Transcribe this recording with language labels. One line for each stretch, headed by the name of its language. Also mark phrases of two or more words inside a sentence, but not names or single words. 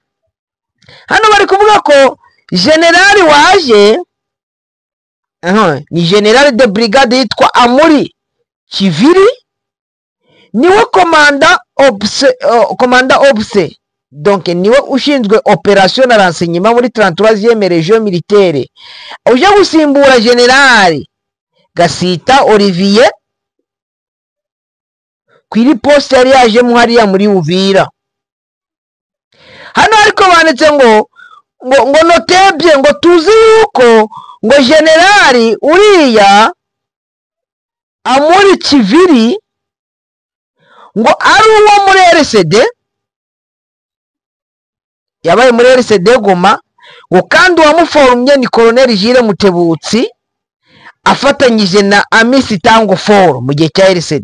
Kinyarwanda: Hano bari kuvuga ko generali waje ni
French: general de brigade
Kinyarwanda: yitwa Amuri Kiviri, niwe komanda obse donc niwe ushinzwe operation na renseignement muri
French: 33e région militaire,
Kinyarwanda: uje gusimbura general Gasita Olivier kwiri poste yari yaje mu hariya muri Uvira. Hano ariko banditse ngo notebye ngo tuzi yuko ngo generali uriya Amuri Kiviri ngo ari uwo muri RCD, yabaye muri RCD Goma, ngo kandi uwamuforumye ni Colonel Jire Mutebutsi afatanyije na Amisi Tango 4 mu gihe cya RCD.